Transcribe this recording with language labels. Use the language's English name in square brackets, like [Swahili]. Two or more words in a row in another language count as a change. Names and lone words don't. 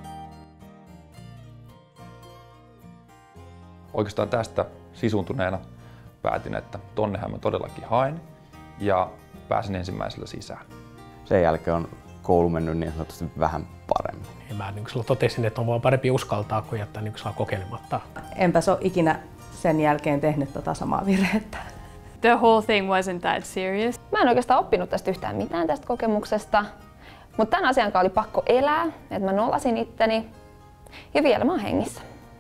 [Finnish] Oikeastaan tästä sisuntuneena päätin, että tonnehän mä todellakin haen ja pääsin ensimmäisellä sisään. Sen jälkeen on koulu mennyt niin sanotusti vähän paremmin. Ja mä niin totesin, että on vaan parempi uskaltaa kuin jättää niin kokeilematta. Enpäs ole ikinä sen jälkeen tehnyt samaa virhettä. [English] The whole thing wasn't that serious. [Finnish] Mä en oikeastaan oppinut tästä yhtään mitään tästä kokemuksesta, mutta tämän asian kanssa oli pakko elää, että mä nollasin itteni ja vielä mä oon hengissä.